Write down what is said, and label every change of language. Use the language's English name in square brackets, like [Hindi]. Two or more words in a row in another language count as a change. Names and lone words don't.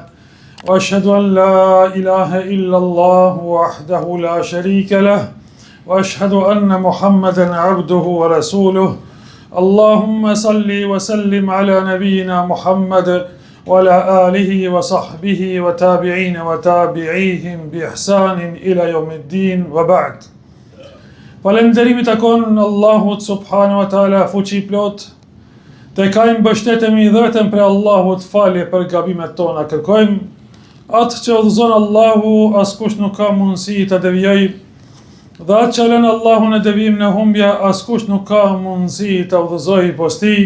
[Arabic] وأشهد أن لا إله إلا الله وحده لا شريك له. وأشهد أن محمدا عبده ورسوله. اللهم صل وسلم على نبينا محمد وعلى آله وصحبه وتابعين وتابعيهم بإحسان إلى يوم الدين وبعد. [Albanian] Falënderimi takon Allahut [Arabic] سبحانه وتعالى [Albanian] fuqi plot. Te kajmë mbështetemi vetëm për Allahut, falje për gabimet tona kërkojmë. Atë që udhëzon Allahu, askush nuk ka mundësi të devijojë. Dhe atë që lën Allahu në devijim në humbje, askush nuk ka mundësi të udhëzojë posti.